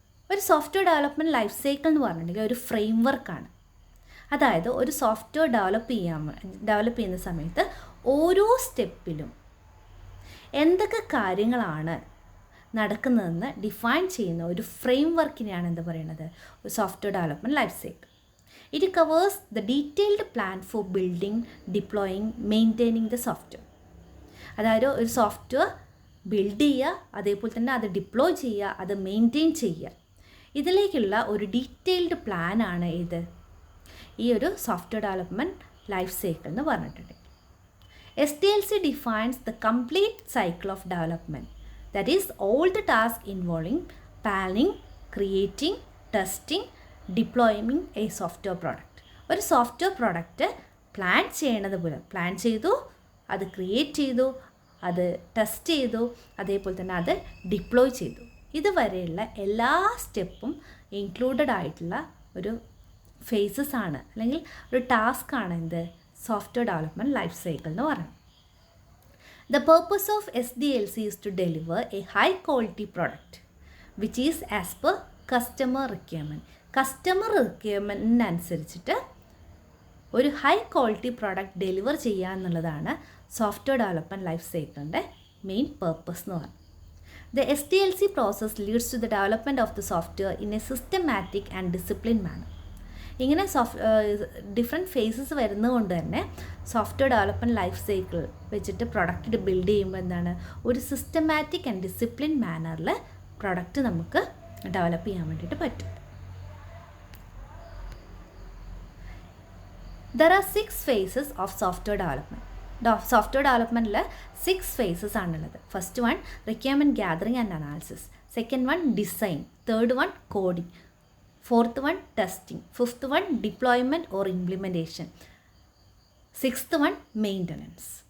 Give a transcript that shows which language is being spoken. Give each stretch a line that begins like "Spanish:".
Malayalam: ഒരു software development life cycle എന്ന് പറഞ്ഞിട്ടുണ്ടെങ്കിൽ ഒരു ഫ്രെയിം വർക്കാണ്. അതായത് ഒരു സോഫ്റ്റ്വെയർ ഡെവലപ്പ് ചെയ്യുന്ന സമയത്ത് ഓരോ സ്റ്റെപ്പിലും എന്തൊക്കെ കാര്യങ്ങളാണ് നടക്കുന്നതെന്ന് ഡിഫൈൻ ചെയ്യുന്ന ഒരു ഫ്രെയിം വർക്കിനെയാണ് എന്ത് പറയുന്നത്, ഒരു software development life cycle.
English: It covers the detailed plan for building, deploying, maintaining the software.
Malayalam: അതായത് ഒരു സോഫ്റ്റ്വെയർ ബിൽഡ് ചെയ്യുക, അതേപോലെ തന്നെ അത് ഡിപ്ലോയ് ചെയ്യുക, അത് മെയിൻറ്റെയിൻ ചെയ്യുക, ഇതിലേക്കുള്ള ഒരു ഡീറ്റെയിൽഡ് പ്ലാനാണ് ഇത് ഈ ഒരു സോഫ്റ്റ്വെയർ ഡെവലപ്മെൻറ്റ് ലൈഫ് സൈക്കിൾ എന്ന് പറഞ്ഞിട്ടുണ്ട്.
English: SDLC defines the complete cycle of development. That is all the tasks involving planning, creating, testing, deploying a software product.
Malayalam: ഒരു സോഫ്റ്റ്വെയർ പ്രോഡക്റ്റ് പ്ലാൻ ചെയ്യണത് പോലെ പ്ലാൻ ചെയ്തു, അത് ക്രിയേറ്റ് ചെയ്തു, അത് ടെസ്റ്റ് ചെയ്തു, അതേപോലെ തന്നെ അത് ഡിപ്ലോയ് ചെയ്തു. ഇതുവരെയുള്ള എല്ലാ സ്റ്റെപ്പും ഇൻക്ലൂഡഡ് ആയിട്ടുള്ള ഒരു ഫേസസ് ആണ്, അല്ലെങ്കിൽ ഒരു ടാസ്ക് ആണ് എന്ത്, സോഫ്റ്റ്വെയർ ഡെവലപ്മെൻറ്റ് ലൈഫ് സൈക്കിൾ എന്ന് പറയുന്നത്.
English: The purpose of SDLC is to deliver a high quality product which is as per customer requirement.
Malayalam: Customer റിക്വയർമെൻറ്റിനനുസരിച്ചിട്ട് ഒരു ഹൈ ക്വാളിറ്റി പ്രോഡക്റ്റ് ഡെലിവർ ചെയ്യുക എന്നുള്ളതാണ് സോഫ്റ്റ്വെയർ ഡെവലപ്മെൻറ്റ് ലൈഫ് സൈക്കിളിൻ്റെ മെയിൻ പേർപ്പസ് എന്ന് പറയുന്നത്.
English: The SDLC process leads to the development of the software in a systematic and discipline manner.
Malayalam: ഇങ്ങനെ different faces വരുന്നതുകൊണ്ട് തന്നെ software development life cycle വെച്ചിട്ട് product build ചെയ്യുമ്പോൾ എന്താണ്, ഒരു
English: systematic and discipline മാനറിൽ
Malayalam: പ്രൊഡക്റ്റ് നമുക്ക് ഡെവലപ്പ് ചെയ്യാൻ വേണ്ടിയിട്ട് പറ്റും.
English: There are 6 phases of software development. Software ഡെവലപ്മെൻറ്റിൽ 6 phases
Malayalam: ആണുള്ളത്.
English: First one requirement gathering and analysis, second one design, third one coding, fourth one testing, fifth one deployment or implementation, sixth one maintenance.